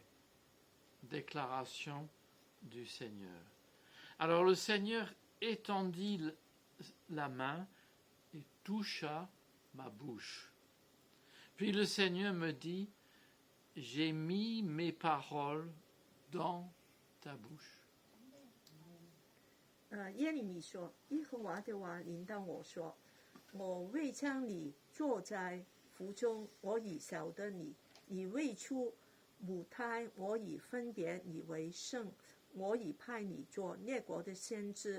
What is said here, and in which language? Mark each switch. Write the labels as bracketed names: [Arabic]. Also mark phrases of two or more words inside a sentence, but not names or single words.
[French] Déclaration du Seigneur. Alors le Seigneur étendit la main et toucha ma bouche. Puis le Seigneur me dit, j'ai mis mes paroles dans ta bouche. [Chinese] 耶利米说：“耶和华的话临到我说，我未将你坐在腹中，我已晓得你，你未出母胎，我已分别你为圣，我已派你做列国的先知。